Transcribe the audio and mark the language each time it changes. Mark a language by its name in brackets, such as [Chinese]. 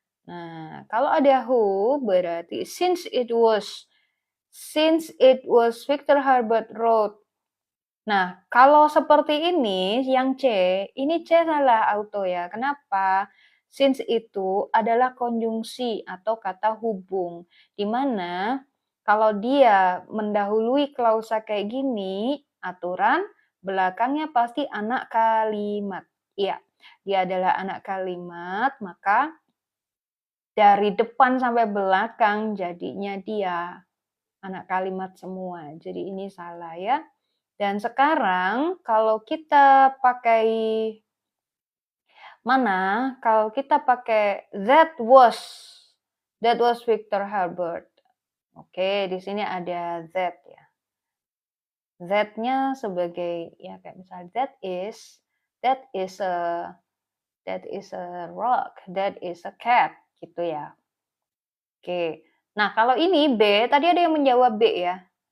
[Indonesian] Nah, kalau ada [English] who [Indonesian] berarti [English] since it was Victor Herbert wrote. [Indonesian] Nah, kalau seperti ini yang C, ini C salah auto ya. Kenapa? Since itu adalah konjungsi atau kata hubung, di mana kalau dia mendahului klausa kayak gini, aturan belakangnya pasti anak kalimat. Iya, dia adalah anak kalimat, maka dari depan sampai belakang jadinya dia anak kalimat semua. Jadi ini salah ya. Dan sekarang kalau kita pakai mana? Kalau kita pakai that was Victor Herbert. Oke, di sini ada that ya. That-nya sebagai ya kayak misalnya [English] that is a rock, that is a cat [Indonesian] gitu ya. Oke. Nah, kalau ini B, tadi ada yang menjawab B ya.